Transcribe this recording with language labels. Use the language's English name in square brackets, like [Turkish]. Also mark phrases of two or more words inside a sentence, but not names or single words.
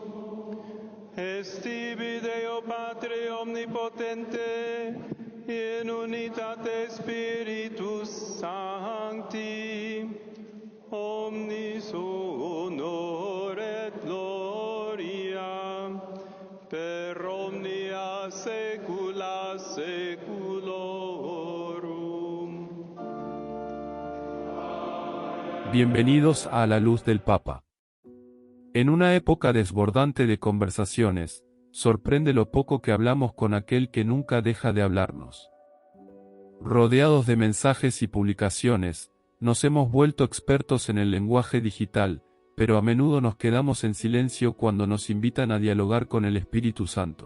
[Latin] Estibi Deo Patre omnipotente, in unitate Spiritus Sancti, omnis honor et gloria, per omnia saecula saeculorum. [Spanish] Bienvenidos a La Luz del Papa. En una época desbordante de conversaciones, sorprende lo poco que hablamos con aquel que nunca deja de hablarnos. Rodeados de mensajes y publicaciones, nos hemos vuelto expertos en el lenguaje digital, pero a menudo nos quedamos en silencio cuando nos invitan a dialogar con el Espíritu Santo.